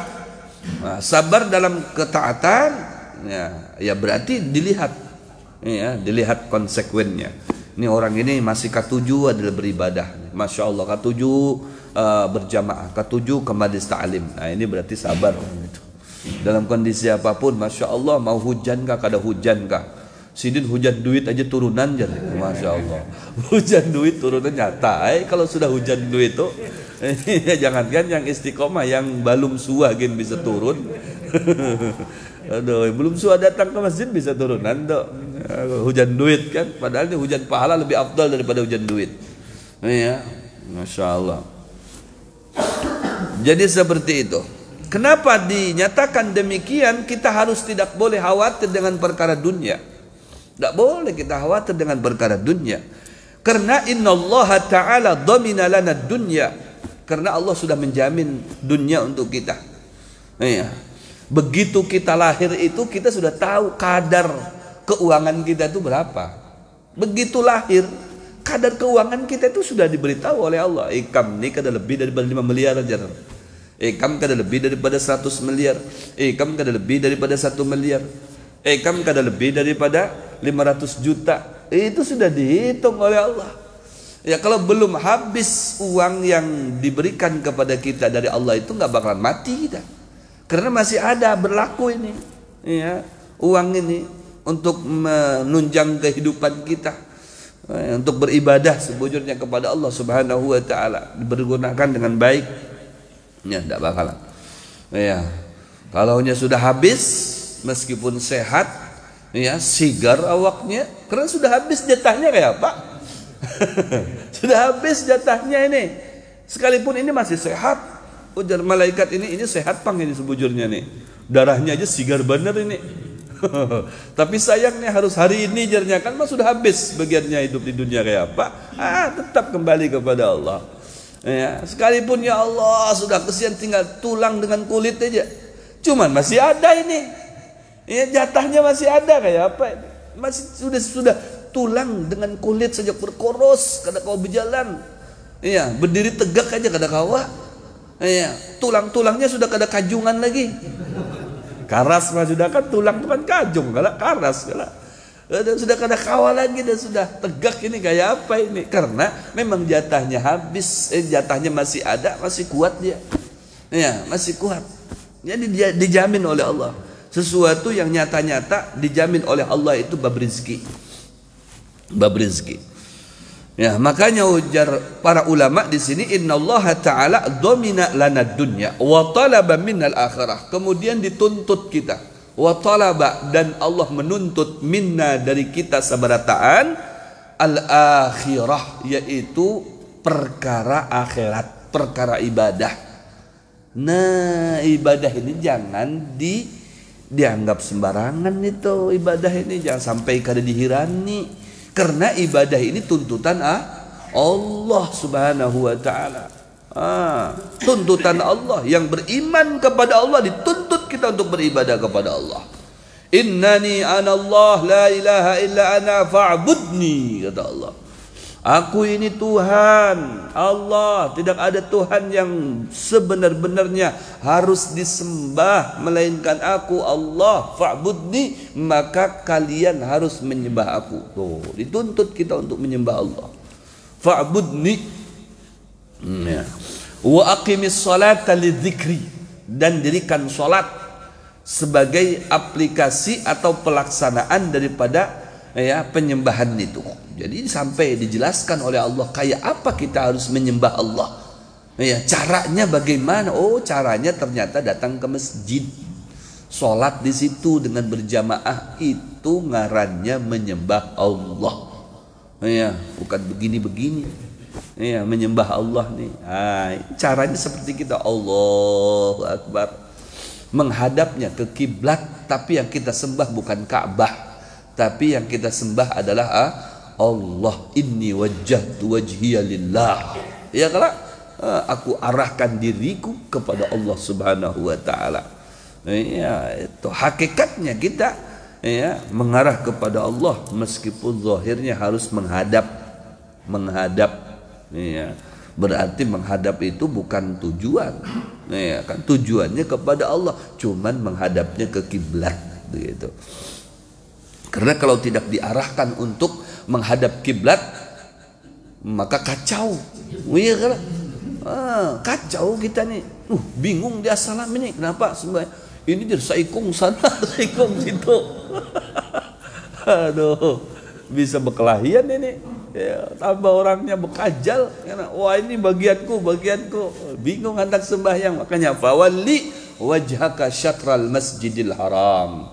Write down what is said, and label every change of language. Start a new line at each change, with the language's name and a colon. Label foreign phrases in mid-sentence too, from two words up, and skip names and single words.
Indonesian: Nah, sabar dalam ketaatan ya berarti dilihat. Ya, dilihat konsekuennya. Ini orang ini masih K7 adalah beribadah.
Arabic: ما شاء الله,
Indonesian: K7 berjamaah, K7 ke majlis ta'lim. Nah, ini berarti sabar. Dalam kondisi apapun,
Arabic: ما شاء الله,
Banjar: mau hujan kah, kada hujan kah. Sidin hujan duit aja turunan jadi,
Arabic: ما شاء الله.
Indonesian: Hujan duit turunan nyata. Kalau sudah hujan duit itu, jangankan yang istiqomah, yang belum suah bisa turun.
Banjar: Aduh, belum suah datang ke masjid bisa turunan dok.
Indonesian: Hujan duit kan, padahal ini hujan pahala lebih afdal daripada hujan duit. Ya,
Arabic: ما شاء الله.
Indonesian: Jadi seperti itu. Kenapa dinyatakan demikian? Kita harus tidak boleh khawatir dengan perkara dunia. Tidak boleh kita khawatir dengan perkara dunia.
Arabic: Karena إن الله تعالى ضمن لنا الدنيا.
Indonesian: Karena Allah sudah menjamin dunia untuk kita. Ya. Begitu kita lahir itu kita sudah tahu kadar keuangan kita itu berapa. Begitu lahir, kadar keuangan kita itu sudah diberitahu oleh Allah.
Banjar: Ikam ini kada lebih daripada 5 miliar aja. Ikam kada lebih daripada 100 miliar. Ikam kada lebih daripada 1 miliar. Ikam kada lebih daripada 500 juta.
Indonesian: Itu sudah dihitung oleh Allah. Ya, kalau belum habis uang yang diberikan kepada kita dari Allah itu nggak bakalan mati kita. Karena masih ada berlaku ini. Ya, uang ini untuk menunjang kehidupan kita. Untuk beribadah sebujurnya kepada Allah
Arabic: سبحانه وتعالى,
Indonesian: dipergunakan dengan baik. Ya, tidak bakalan. Ya, kalau sudah habis, meskipun sehat, sigar awaknya, karena sudah habis jatahnya kayak apa? Sudah habis jatahnya ini. Sekalipun ini masih sehat, ujar malaikat ini sehat pang ini sebujurnya nih. Darahnya aja sigar bener ini. Tapi sayangnya harus hari ini jarnya kan sudah habis bagiannya hidup di dunia kayak apa? Tetap kembali kepada Allah. Ya, sekalipun ya Allah sudah kesian tinggal tulang dengan kulit aja. Cuman masih ada ini. Ya, jatahnya masih ada kayak apa ini?
Banjar: Masih sudah tulang dengan kulit saja berkoros kada kau berjalan. Ya, berdiri tegak aja kada kawa. Ya, tulang-tulangnya sudah kada kajungan lagi. Karas mah sudah kan tulang itu kan kajung, kalau karas kalau sudah kada kawal lagi dan sudah tegak ini kayak apa ini?
Indonesian: Karena memang jatahnya habis, jatahnya masih ada, masih kuat dia. Ya, masih kuat. Jadi dia dijamin oleh Allah. Sesuatu yang nyata-nyata dijamin oleh Allah itu bab rezeki. Bab rezeki. Ya, makanya ujar para ulama di sini
Arabic: إن الله تعالى ضمن لنا الدنيا وطلب منا الآخرة.
Indonesian: Kemudian dituntut kita.
Arabic: وطلب,
Indonesian: dan Allah menuntut minna dari kita sabarataan al-akhirah, yaitu perkara akhirat, perkara ibadah. Nah, ibadah ini jangan dianggap sembarangan itu ibadah ini, jangan sampai kada dihirani. Karena ibadah ini tuntutan Allah
Arabic: سبحانه وتعالى.
Indonesian: Tuntutan Allah, yang beriman kepada Allah dituntut kita untuk beribadah kepada Allah.
Arabic: إنني أنا الله لا إله إلا أنا فاعبدني,
Indonesian: kata Allah. Aku ini Tuhan Allah, tidak ada Tuhan yang sebenar-benarnya harus disembah melainkan aku Allah. Fa'budni, maka kalian harus menyembah aku. Tuh, dituntut kita untuk menyembah Allah. Fa'budni. Ya.
Arabic: وأقم الصلاة لذكري,
Indonesian: dan dirikan salat sebagai aplikasi atau pelaksanaan daripada ya penyembahan itu. Jadi sampai dijelaskan oleh Allah kayak apa kita harus menyembah Allah. Ya, caranya bagaimana? Oh, caranya ternyata datang ke masjid. Salat di situ dengan berjamaah, itu ngarannya menyembah Allah. Ya, bukan begini-begini. Ya, menyembah Allah nih. Caranya seperti kita,
Arabic: الله أكبر.
Indonesian: Menghadapnya ke kiblat, tapi yang kita sembah bukan Ka'bah. Tapi yang kita sembah adalah Allah.
Arabic: إني وجهت وجهي لله.
Indonesian: Ya kalau aku arahkan diriku kepada Allah
Arabic: سبحانه وتعالى.
Indonesian: Ya, itu hakikatnya kita ya mengarah kepada Allah meskipun zahirnya harus menghadap. Ya. Berarti menghadap itu bukan tujuan. Ya, kan tujuannya kepada Allah, cuman menghadapnya ke kiblat begitu. Karena kalau tidak diarahkan untuk menghadap kiblat, maka kacau. Iya kan? Kacau kita nih. Bingung dia salam ini. Kenapa sembahyang? Ini jadi saikung sana, saikung situ. Aduh, bisa berkelahian ini. Ya, tambah orangnya bekajal. Wah, ini bagianku. Bingung hendak sembahyang. Makanya
Arabic: فول وجهك شطر المسجد الحرام.